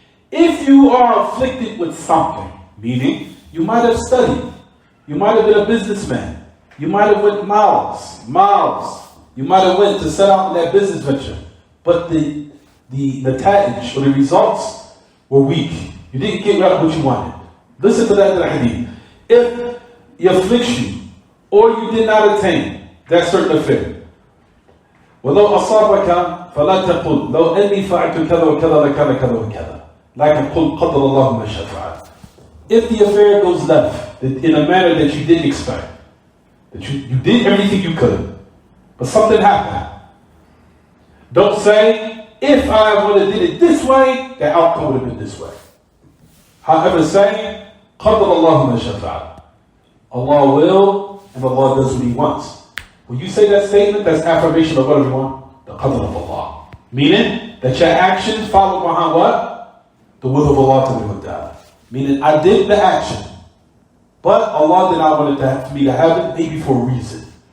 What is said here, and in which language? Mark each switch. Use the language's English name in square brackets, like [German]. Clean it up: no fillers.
[English] If you are afflicted with something, meaning you might have studied, you might have been a businessman, you might have went miles, you might have went to set out in that business venture, but the nata'ij or the results were weak. You didn't get right what you wanted. Listen to that in the hadith. If it afflicts you, or you did not attain that certain affair, [Arabic] وَلَوْ أَصَابَكَ فَلَا تَقُلْ لَوْ أَنِّي فَعَلْتُ كَذَا وَكَذَا لَكَانَ كَذَا وَكَذَا لَكِنْ قُلْ قَدَّرَ اللَّهُ مَا شَاءَ فَعَلَ. [English] If the affair goes left in a manner that you didn't expect, that you did everything you could, but something happened, don't say, if I would have did it this way, the outcome would have been this way. However, say, [Arabic] قَدَّرَ اللَّهُ مَا شَاءَ فَعَلَ. [English] Allah will, and Allah does what He wants. When you say that statement, that's affirmation of what, everyone? The qadr of Allah. Meaning that your actions follow behind what? The will of Allah Ta'ala. Meaning I did the action, but Allah did not want it for me to have it, maybe for a reason.